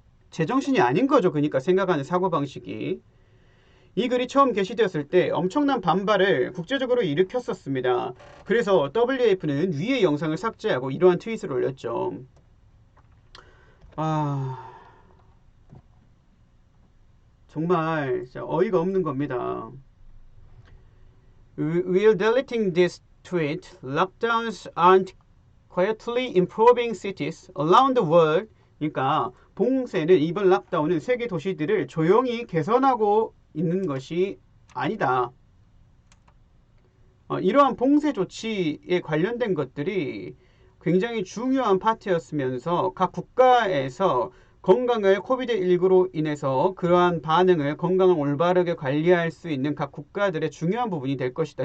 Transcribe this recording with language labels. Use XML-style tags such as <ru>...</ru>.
<ko>제정신이 아닌 거죠. 그러니까 생각하는 사고방식이. 이 글이 처음 게시되었을 때 엄청난 반발을 국제적으로 일으켰었습니다. 그래서 WF는 위의 영상을 삭제하고 이러한 트윗을 올렸죠. 정말 진짜 어이가 없는 겁니다.</ko> <en>While deleting this tweet, lockdowns aren't quietly improving cities around the world.</en> <ko>그러니까 봉쇄는 이번 락다운은 세계 도시들을 조용히 개선하고 있는 것이 아니다. 이러한 봉쇄 조치에 관련된 것들이 굉장히 중요한 파트였으면서 각 국가에서 건강을 코비드19로 인해서 그러한 반응을 건강을 올바르게 관리할 수 있는 각 국가들의 중요한 부분이 될 것이다.</ko>